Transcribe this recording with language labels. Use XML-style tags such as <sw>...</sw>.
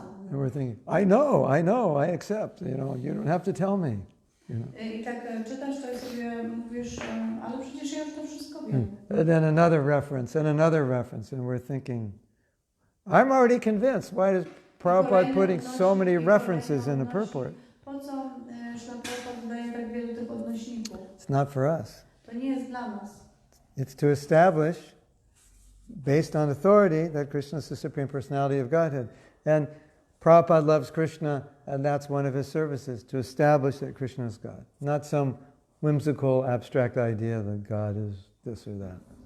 <en>And we're thinking, I know, I accept, you don't have to tell me.</en> <pl>I tak czytasz to i sobie mówisz, ale przecież ja już to wszystko wiem.</pl> <en>And then another reference, and we're thinking, I'm already convinced. Why is Prabhupada putting so many references in the purport?</en> <pl>Po co Śrila Prabhupada daje tak wielu tych odnośników?</pl> <en>It's not for us.</en> <pl>To nie jest dla nas.</pl> <en>It's to establish, based on authority, that Krishna is the Supreme Personality of Godhead. And Prabhupada loves Krishna, and that's one of his services, to establish that Krishna is God. Not some whimsical, abstract idea that God is this or that.</en>